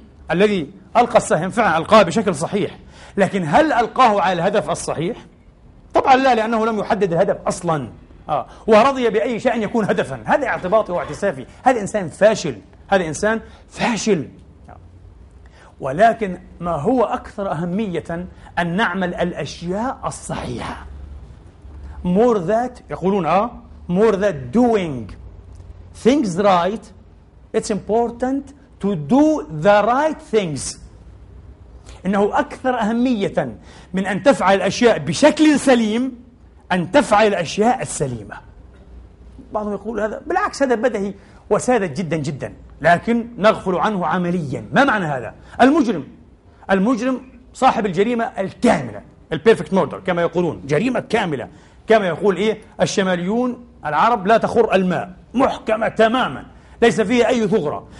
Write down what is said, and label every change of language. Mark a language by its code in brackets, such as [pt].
[ar] الذي ألقى السهم فعلا ألقاه بشكل صحيح، لكن هل ألقاه على الهدف الصحيح؟ طبعا لا، لأنه لم يحدد الهدف أصلا ورضي بأي شيء يكون هدفا. هذا اعتباطي واعتسافي. هذا إنسان فاشل، هذا إنسان فاشل. ولكن ما هو أكثر أهمية؟ أن نعمل الأشياء الصحيحة. [en] More that [ar] يقولون [en] more that doing things right, it's important to do the right things. [ar] إنه أكثر أهمية من أن تفعل الأشياء بشكل سليم أن تفعل الأشياء السليمة. بعضهم يقول هذا بالعكس، هذا بدهي وساذج جدا جدا، لكن نغفل عنه عمليا. ما معنى هذا؟ المجرم، المجرم صاحب الجريمة الكاملة، البيرفكت موردر كما يقولون، جريمة كاملة كما يقول الشماليون العرب، لا تخر الماء، محكمة تماما، ليس فيها أي ثغرة.